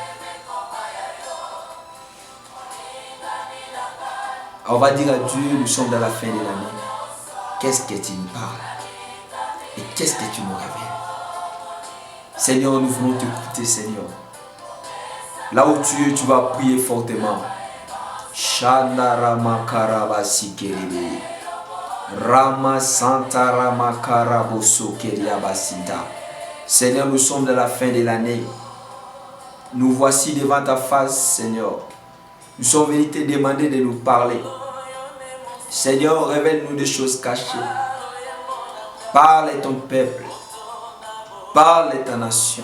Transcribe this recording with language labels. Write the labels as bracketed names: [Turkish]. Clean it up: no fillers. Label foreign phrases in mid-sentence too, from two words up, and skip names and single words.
[French] On va dire à Dieu, nous sommes dans la fin de l'année. Qu'est-ce que tu nous parles? Et qu'est-ce que tu nous révèles? Seigneur, nous voulons t'écouter, Seigneur. Là où tu es, tu vas prier fortement. Shanda Rama Karabasi Kerebe. Rama Santa Rama Karaboso Keriabasinta. Seigneur, nous sommes dans la fin de l'année. Nous voici devant ta face, Seigneur. Nous sommes venus te demander de nous parler. Seigneur, révèle-nous des choses cachées. Parle à ton peuple. Parle à ta nation.